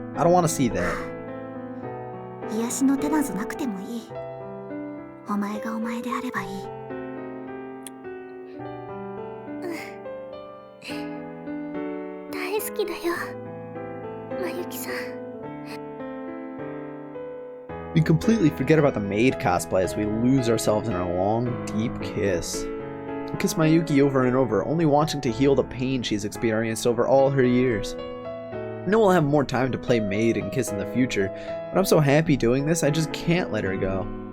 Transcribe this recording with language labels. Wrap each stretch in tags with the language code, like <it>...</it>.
<en>I don't want to see that.</en> <ja>癒しの手なぞなくてもいい。お前がお前であればいい。大好きだよ、まゆきさん。</ja> <en>We completely forget about the maid cosplay as we lose ourselves in a long, deep kiss. I kiss Mayuki over and over, only wanting to heal the pain she's experienced over all her years. I know we'll have more time to play maid and kiss in the future, but I'm so happy doing this I just can't let her go.</en>